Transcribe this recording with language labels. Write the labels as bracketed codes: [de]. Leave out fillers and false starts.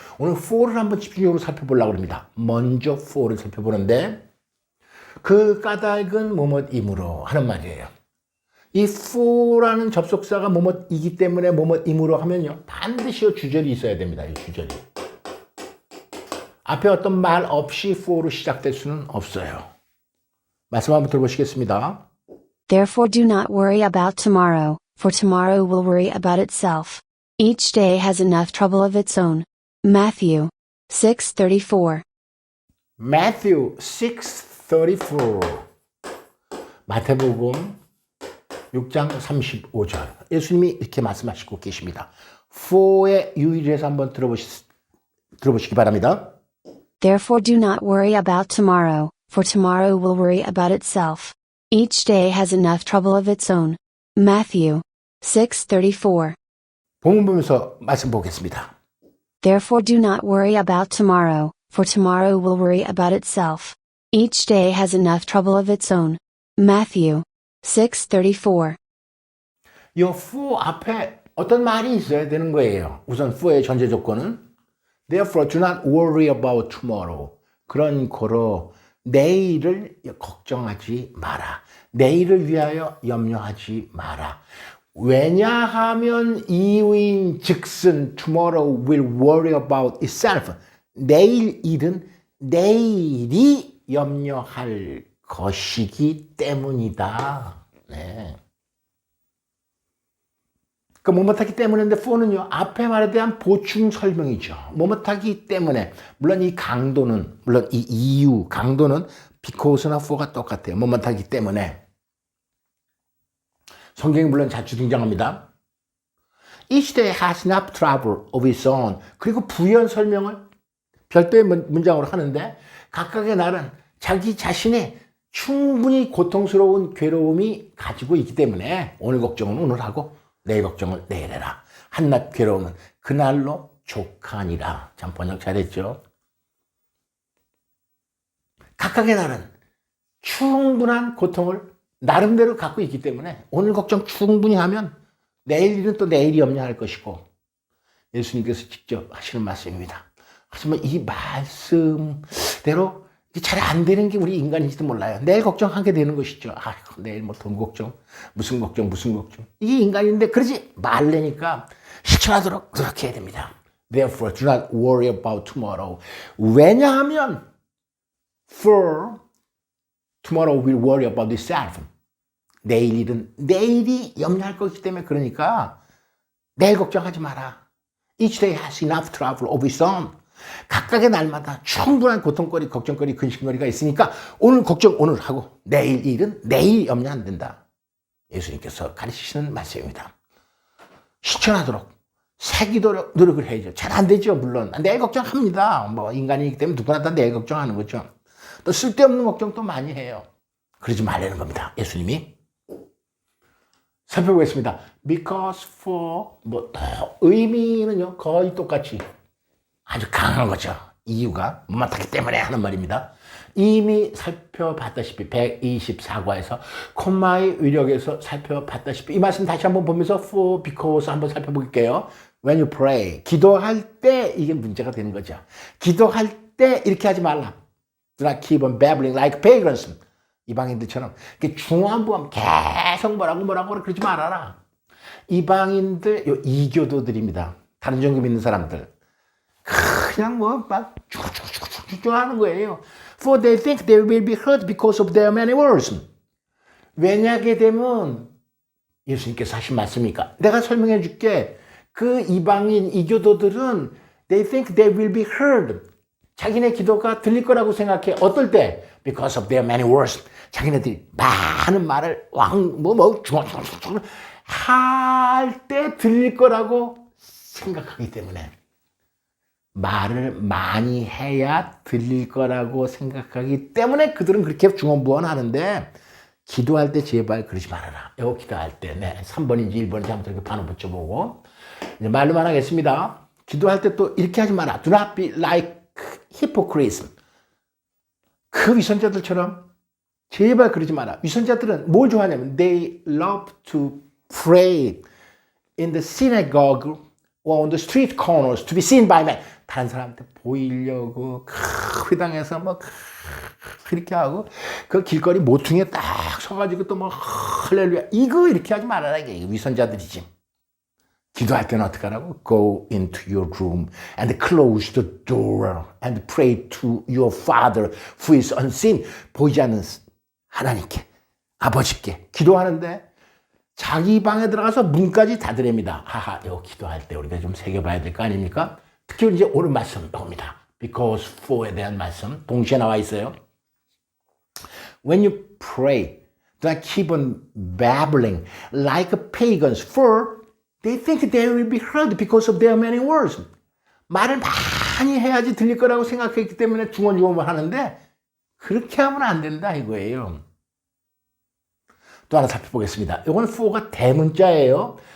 [ko] 오늘 for를 한번 집중적으로 살펴보려고 합니다. 먼저 for를 살펴보는데 그 까닭은 뭐뭐이므로 하는 말이에요. 이 for라는 접속사가 뭐뭐이기 때문에 뭐뭐이므로 하면요 반드시 주절이 있어야 됩니다. 이 주절이 앞에 어떤 말 없이 for로 시작될 수는 없어요. 말씀 한번 들어보시겠습니다. [en] Therefore do not worry about tomorrow, for tomorrow will worry about itself. Each day has enough trouble of its own. Matthew 6:34. [ko] Matthew 6:34. 마태복음 6장 35절. 예수님이 이렇게 말씀하시고 계십니다. for의 유의를 한번 들어보시기 바랍니다. [en] Therefore do not worry about tomorrow, for tomorrow will worry about itself. Each day has enough trouble of its own. Matthew 6:34. [ko] 본문 보면서 말씀 보겠습니다. [en] Therefore do not worry about tomorrow, for tomorrow will worry about itself. Each day has enough trouble of its own. Matthew 6:34. [ko] 이 for 앞에 어떤 말이 있어야 되는 거예요. 우선 for의 전제 조건은 [en] Therefore do not worry about tomorrow. [ko] 그런 거로 내일을 걱정하지 마라. 내일을 위하여 염려하지 마라. 왜냐하면 이유인 즉슨 [en] tomorrow will worry about itself. [ko] 내일 일은 내일이 염려할 것이기 때문이다. 네. 그 뭐뭐하기 때문인데 for는요 앞에 말에 대한 보충 설명이죠. 뭐뭐하기 때문에 물론 이 강도는 물론 이 이유 강도는 because나 for가 똑같아요. 뭐뭐하기 때문에 성경이 물론 자주 등장합니다. [en] Each day has enough trouble of its own. [ko] 그리고 부연 설명을 별도의 문장으로 하는데 각각의 날은 자기 자신의 충분히 고통스러운 괴로움이 가지고 있기 때문에 오늘 걱정은 오늘 하고 내일 걱정을 내일 해라. 한낱 괴로움은 그날로 족하니라. 참 번역 잘했죠. 각각의 날은 충분한 고통을 나름대로 갖고 있기 때문에 오늘 걱정 충분히 하면 내일 일은 또 내일이 염려할 것이고 예수님께서 직접 하시는 말씀입니다. 하지만 이 말씀대로 잘 안 되는 게 우리 인간인지도 몰라요. 내일 걱정하게 되는 것이죠. 내일 뭐 돈 걱정, 무슨 걱정. 이게 인간인데 그러지 말라니까 실천하도록 그렇게 해야 됩니다. [en] Therefore, do not worry about tomorrow. [ko] 왜냐하면 [en] for tomorrow will worry about itself. [ko] 내일 일은 내일이 염려할 것이기 때문에 그러니까 내일 걱정하지 마라. [en] Each day has enough trouble of its own. [ko] 각각의 날마다 충분한 고통거리, 걱정거리, 근심거리가 있으니까 오늘 걱정 오늘 하고 내일 일은 내일 염려 안 된다. 예수님께서 가르치시는 말씀입니다. 실천하도록 새기도록 노력을 해야죠. 잘 안 되죠. 물론 내일 걱정합니다. 뭐 인간이기 때문에 누구나 다 내일 걱정하는 거죠. 또 쓸데없는 걱정도 많이 해요. 그러지 말라는 겁니다. 예수님이 살펴보겠습니다. Because for 의미는요 거의 똑같이 아주 강한 거죠. 이유가 못하기 때문에 하는 말입니다. 이미 살펴봤다시피 124과에서 콤마의 위력에서 살펴봤다시피 이 말씀 다시 한번 보면서 for, because 한번 살펴볼게요. [en] When you pray, [ko] 기도할 때 이게 문제가 되는 거죠. 기도할 때 이렇게 하지 말라. [en] Do not keep on babbling like pagans. [ko] 이방인들처럼 중후한부함 계속 뭐라고 그러지 말아라. 이방인들 요 이교도들입니다. 다른 종교 믿는 사람들. 그냥 막 쭉쭉쭉쭉 하는 거예요. [en] For they think they will be hurt because of their many words. [ko] 왜냐하게 되면 예수님께서 하신 말씀이니까 내가 설명해 줄게. 그 이방인 이교도들은 [en] they think they will be heard. [ko] 자기네 기도가 들릴 거라고 생각해. 어떨 때? [en] Because of their many words. [ko] 자기네들이 많은 말을 할 때 들릴 거라고 생각하기 때문에 말을 많이 해야 들릴 거라고 생각하기 때문에 그들은 그렇게 중언부언하는데 기도할 때 제발 그러지 말아라. 이거 기도할 때 3번인지 1번인지 한번 이렇게 반을 붙여보고 이제 말로만 하겠습니다. 기도할 때 또 이렇게 하지 마라. [en] Do not be like hypocrites. [ko] 그 위선자들처럼 제발 그러지 마라. 위선자들은 뭘 좋아하냐면 [en] they love to pray in the synagogue or on the street corners to be seen by men. [ko] 다른 사람한테 보이려고 회당에서 막 그렇게 하고 그 길거리 모퉁이에 딱 서가지고 또 막 할렐루야 이거 이렇게 하지 말아라. 이게 위선자들이지. 기도할 때는 어떻게 하라고? [en] Go into your room and close the door and pray to your father who is unseen. [ko] 보이지 않는 하나님께, 아버지께 기도하는데 자기 방에 들어가서 문까지 닫으랍니다. 하하, 이거 기도할 때 우리가 좀 새겨봐야 될 거 아닙니까? 특히 이제 오늘 말씀 나옵니다. Because for에 대한 말씀 동시에 나와 있어요. [en] When you pray, do not keep on babbling like pagans, for they think they will be heard because of their many words. [ko] 말을 많이 해야지 들릴 거라고 생각했기 때문에 중언중언만 하는데 그렇게 하면 안 된다 이거예요. 또 하나 살펴보겠습니다. 이건 for가 대문자예요.